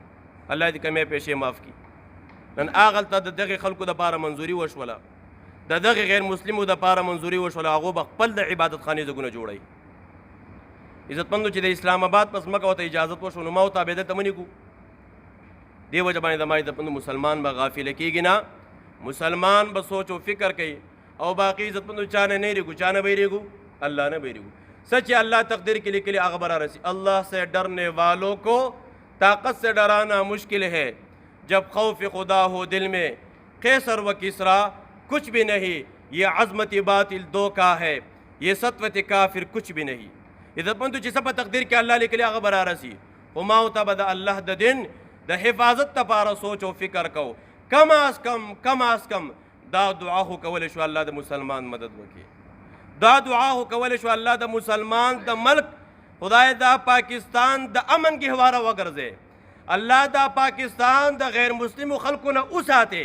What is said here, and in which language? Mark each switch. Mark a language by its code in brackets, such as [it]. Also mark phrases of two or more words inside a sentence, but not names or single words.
[ps] الله دې کمې پیښې معاف کړي. نن هغلته د دغې خلکو دپاره منظوري وشوله، د دغې غیر مسلمو دپاره منظوري وشوله، هغو به خپل د عبادت خانې ځایونه جوړوي. عزتمندو چې د اسلام آباد په ځمکه ورته اجازت وشو نو ما ورته عبادت ته منې کړو. دې وجه باندې زما عزتمندو مسلمان به غافله کېږي نه، مسلمان به سوچ و فکر کوي او باقی عزتمندو چا نه ریږو، چا نه بیریږو؟ اللہ نه بیریږو. [ur] سچ اللہ تقدیر کے لیے اغ برا رسی. اللہ سے ڈرنے والوں کو طاقت سے ڈرانا مشکل ہے، جب خوف خدا ہو دل میں قیصر و کسرا کچھ بھی نہیں، یہ عظمت باطل دھوکا ہے، یہ سطوت کافر کچھ بھی نہیں. [ps] عزتمندو چې څه په تقدیر کې الله لیکلي هغه به رارسي، خو ما ورته به د الله د دین د حفاظت لپاره سوچ او فکر کو. کم از کم دا دعا خو کولی شو الله د مسلمان مدد وکړي، دا دعا خو کولی شو الله د مسلمان د ملک خدای دا پاکستان د امن گهواره وګرځي، الله دا پاکستان د غیر مسلمو خلکو نه وساتي.